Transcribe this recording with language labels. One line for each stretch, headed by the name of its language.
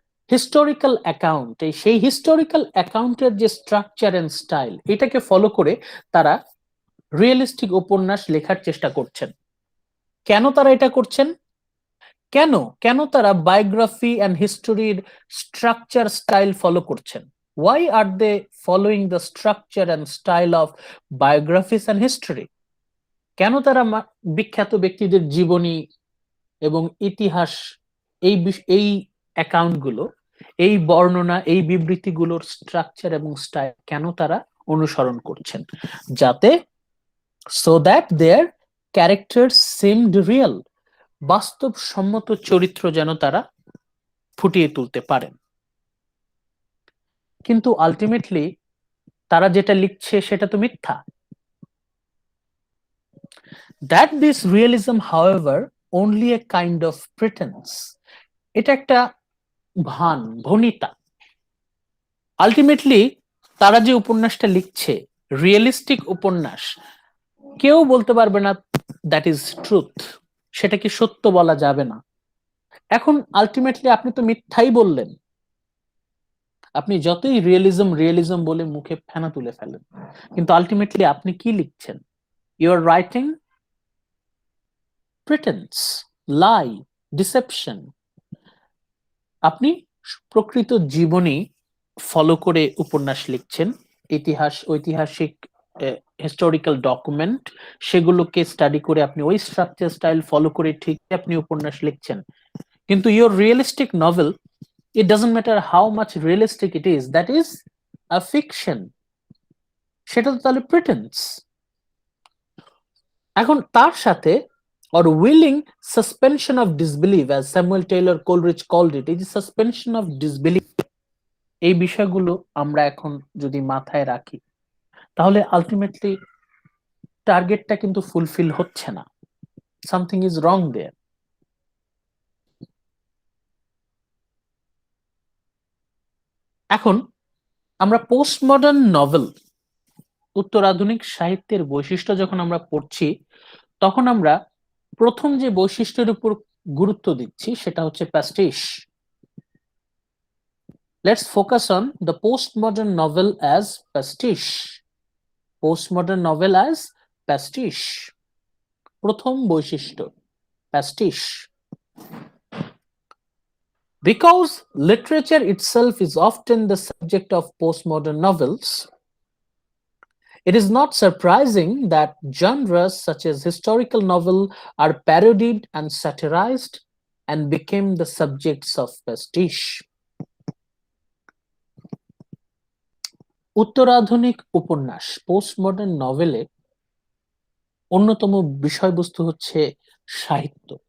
Bangla: Historical account, সেই historical অ্যাকাউন্টের যে স্ট্রাকচার এন্ড স্টাইল, এটাকে ফলো করে তারা রিয়েলিস্টিক উপন্যাস লেখার চেষ্টা করছেন। কেন তারা এটা করছেন? কেন কেন তারা biography and হিস্টোরির structure style follow করছেন?
English: Why are they following the structure and style of biographies and history?
Bangla: কেন তারা বিখ্যাত ব্যক্তিদের জীবনী এবং ইতিহাস, এই অ্যাকাউন্টগুলো, এই বর্ণনা, এই বিবৃতিগুলোর স্ট্রাকচার এবং স্টাইল কেন তারা অনুসরণ করছেন? যাতে
English: so that their characters seemed real,
Bangla: বাস্তবসম্মত চরিত্র যেন তারা ফুটিয়ে তুলতে পারেন। কিন্তু আলটিমেটলি তারা যেটা লিখছে সেটা তো মিথ্যা।
English: That this realism, however, only a kind of pretense,
Bangla: এটা একটা ভান, ভনিতা। আলটিমেটলি তারা যে উপন্যাসটা লিখছে, রিয়েলিস্টিক উপন্যাস, কেউ বলতে পারবে না
English: that is truth,
Bangla: সেটা কি সত্য বলা যাবে না। এখন আলটিমেটলি আপনি তো মিথ্যাই বললেন, আপনি যতই রিয়েলিজম রিয়েলিজম বলে মুখে ফেনা তুলে ফেলেন, কিন্তু আলটিমেটলি আপনি কি লিখছেন?
English: You are writing pretence, lie, deception.
Bangla: আপনি প্রকৃত জীবনী ফলো করে উপন্যাস লিখছেন, ঐতিহাসিক হিস্টোরিক্যাল ডকুমেন্ট, সেগুলোকে স্টাডি করে আপনি ওই স্ট্রাকচার স্টাইল ফলো করে ঠিক আপনি উপন্যাস লিখছেন।
English: কিন্তু your realistic novel, it doesn't matter how much realistic it is, that is a fiction,
Bangla: সেটা তো তাহলে প্রিটেন্স। এখন তার সাথে
English: or willing suspension of disbelief, as Samuel Taylor Coleridge called it,
Bangla: এই যে
English: suspension of disbelief,
Bangla: এই বিষয়গুলো আমরা এখন যদি মাথায় রাখি, তাহলে আলটিমেটলি টার্গেটটা কিন্তু ফুলফিল হচ্ছে না,
English: Something is wrong there.
Bangla: এখন আমরা পোস্ট মডার্ন নভেল, উত্তরাধুনিক সাহিত্যের বৈশিষ্ট্য যখন আমরা পড়ছি, তখন আমরা প্রথম যে বৈশিষ্ট্যের উপর গুরুত্ব দিচ্ছি সেটা হচ্ছে প্যাস্টিশ।
English: Let's focus on the post modern novel as pastiche. Post modern novel as pastiche,
Bangla: প্রথম বৈশিষ্ট্য প্যাস্টিশ।
English: Because literature itself is often the subject of postmodern novels, it is not surprising that genres such as historical novel are parodied and satirized and became the subjects of pastiche.
Bangla: উত্তরাধুনিক উপন্যাস, postmodern নভেলে অন্যতম বিষয়বস্তু হচ্ছে সাহিত্য।